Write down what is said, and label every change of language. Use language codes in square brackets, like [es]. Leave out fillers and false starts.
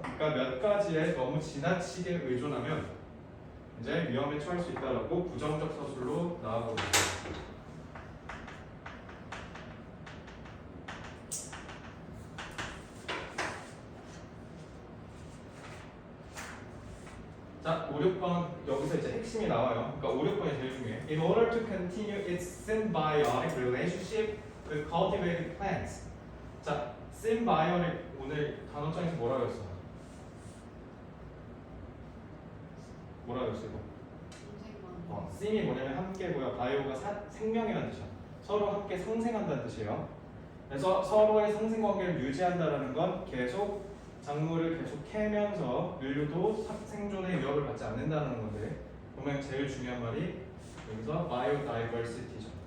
[ko] 그러니까 몇 가지에 너무 지나치게 의존하면 이제 위험에 처할 수 있다라고 부정적 서술로 나와보고 있습니다. 자, 5, 6번 여기서 이제 핵심이 나와요. 그러니까 5, 6번이 제일 중요해. [en] In order to continue its symbiotic relationship with cultivated plants. [ko] 자, symbiotic 오늘 단어장에서 뭐라고 했어? 뭐라고 했어 이거? 씀이 뭐냐면 함께고요. 바이오가 생명이라는 뜻이야. 서로 함께 상생한다는 뜻이에요. 그래서 서로의 상생 관계를 유지한다는 건 계속 작물을 계속 캐면서 인류도 생존의 위협을 받지 않는다는 건데 보면 제일 중요한 말이 여기서 바이오다이버시티죠.